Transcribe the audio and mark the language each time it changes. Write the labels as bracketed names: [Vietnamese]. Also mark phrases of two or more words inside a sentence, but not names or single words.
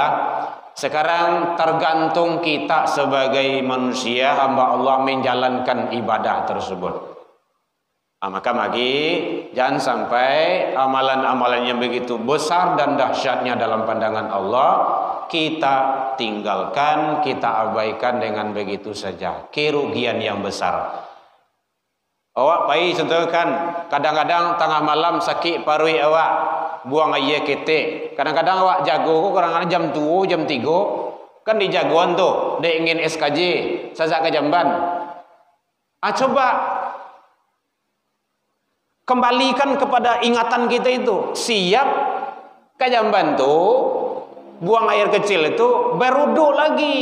[Indonesian] Sekarang tergantung kita sebagai manusia, hamba Allah, menjalankan ibadah tersebut. Maka jangan sampai amalan-amalan yang begitu besar dan dahsyatnya dalam pandangan Allah kita tinggalkan, kita abaikan dengan begitu saja. Kerugian yang besar. [Minangkabau] Awak pai contohkan, kadang-kadang tengah malam sakit parui awak, buang air ketek. Kadang-kadang awak jago, kadang-kadang jam 2, jam 3, kan di jagoan tuh, dia ingin SKJ, sajak ke Jamban. [Indonesian] Coba kembalikan kepada ingatan kita itu. Siap ke Jamban tuh, buang air kecil itu, berwudu lagi.